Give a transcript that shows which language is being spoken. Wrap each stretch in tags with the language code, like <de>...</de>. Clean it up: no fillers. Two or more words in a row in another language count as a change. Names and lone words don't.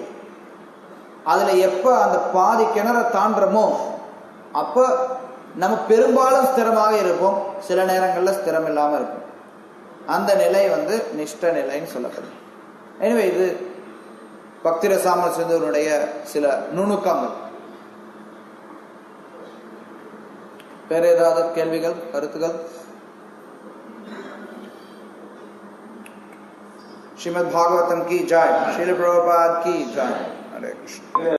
<ta>அதுல எப்ப அந்த பாதி கிணற தாண்டமோ அப்ப நம்ம பெரும்பாலும் ஸ்திரமாக இருப்போம், சில நேரங்கள்ல ஸ்திரம் இல்லாம இருக்கும். அந்த நிலை நிஷ்ட நிலைன்னு சொல்லப்படுது. எனவே இது பக்தி ரசாமல் சிந்துவனுடைய சில நுணுக்கங்கள். வேற ஏதாவது கேள்விகள், கருத்துக்கள்?</ta> <hi>श्रीमद् भागवतम की जय, श्रील प्रभुपाद की जय. हरे कृष्ण.</hi>